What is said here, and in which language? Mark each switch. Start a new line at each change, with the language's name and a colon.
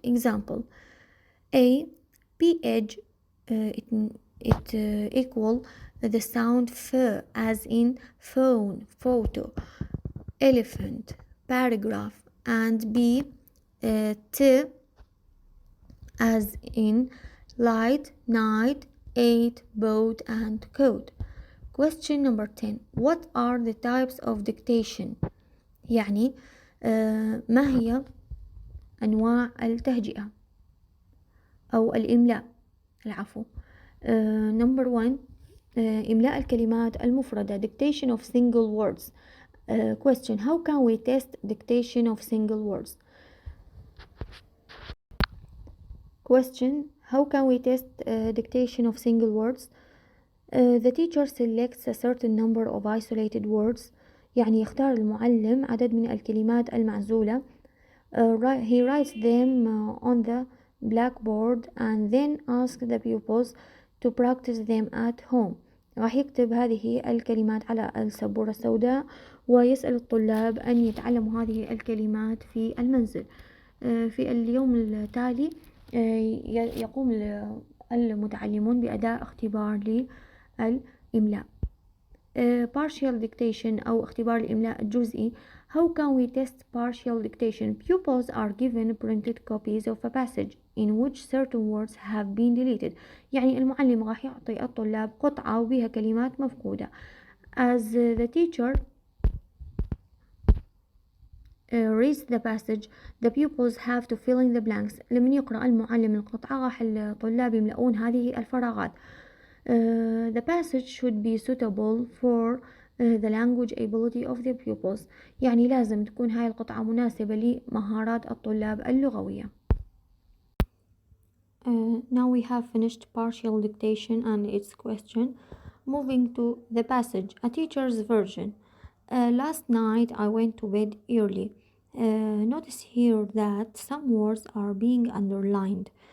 English: Example: A, ph, it equal the sound f as in phone, photo, elephant, paragraph, and B, t as in light, night, eight, boat, and coat. Question number 10. What are the types of dictation?
Arabic: يعني ما هي أنواع التهجئة أو الإملاء؟ العفو.
English: Number 1.
Arabic: إملاء الكلمات المفردة.
English: Dictation of single words. Question: how can we test dictation of single words? Question: how can we test dictation of single words? The teacher selects a certain number of isolated words.
Arabic: يعني يختار المعلم عدد من الكلمات المعزولة.
English: He writes them on the blackboard and then asks the pupils to practice them at home.
Arabic: راح يكتب هذه الكلمات على السبورة السوداء ويسأل الطلاب أن يتعلموا هذه الكلمات في المنزل. في اليوم التالي يقوم المتعلمون بأداء اختبار للإملاء.
English: Partial dictation
Arabic: أو اختبار الإملاء الجزئي.
English: How can we test partial dictation? Pupils are given printed copies of a passage in which certain words have been deleted.
Arabic: يعني المعلم راح يعطي الطلاب قطعة وبها كلمات مفقودة.
English: As the teacher reads the passage, the pupils have to fill in the blanks.
Arabic: لمن يقرأ المعلم القطعة راح الطلاب يملؤون هذه الفراغات.
English: The passage should be suitable for the language ability of the pupils.
Arabic: يعني لازم تكون هاي القطعة مناسبة لمهارات الطلاب اللغوية.
English: Now we have finished partial dictation and its question. Moving to the passage, a teacher's version. Last night I went to bed early. Notice here that some words are being underlined.